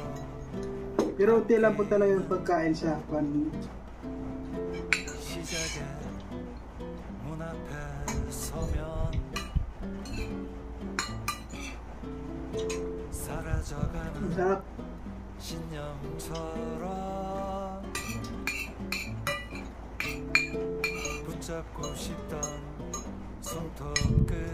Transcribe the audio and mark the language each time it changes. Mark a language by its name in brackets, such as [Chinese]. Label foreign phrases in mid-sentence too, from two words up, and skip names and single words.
[Filipino] Pero unti lang po talaga yung pagkain sa pan. [Korean] 시작의 문 앞에 서면 [Filipino] Ang [Korean] 사라져가는 [Filipino] sarap. [Korean] 신념처럼 붙잡고 싶던 손톱 끝